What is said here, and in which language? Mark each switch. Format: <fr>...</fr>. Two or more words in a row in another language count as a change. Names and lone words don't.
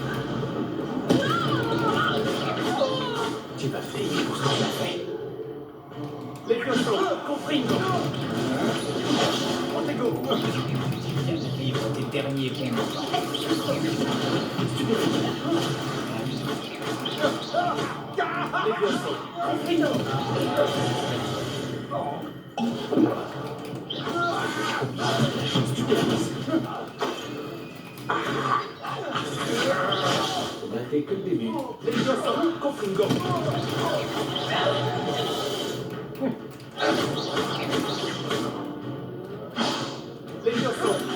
<fr>Tu vas payer pour ce que tu as fait. Levioso, Confringo. Protego. Tu viens de vivre tes derniers combats. Levioso, Confringo. Ce n'était que le début. Levioso, Confringo. Levioso.</fr>